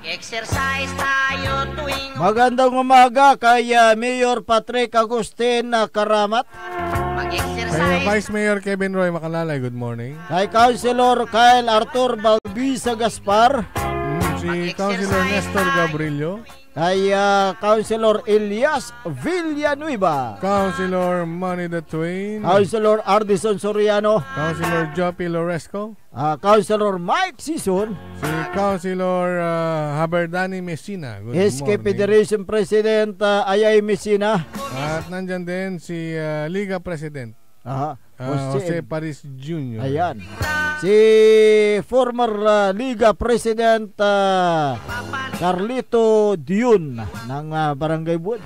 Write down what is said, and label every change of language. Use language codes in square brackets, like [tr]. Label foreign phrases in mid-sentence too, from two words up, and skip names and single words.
[tl] Mag-exercise tayo tuwing Magandang umaga kay Mayor Patrick Agustin Karamat. Kay Vice Mayor Kevin Roy Makalalay, [en] good morning. [tl] Kay Councilor Kyle Arthur Balbisa Gaspar. Si Councilor Nestor Gabrilio. Kay Councilor Elias Villanueva. Councilor Manny the Twain. Councilor Ardison Soriano. Councilor Joppy Loresco. Councilor Mike Sison. Si Councilor Haberdani Messina, good SK morning. Federation President Ayay Messina. At nandyan din si Liga President Jose Paris Jr. Ayan. Si former Liga President Carlito Dion ng Barangay Buod.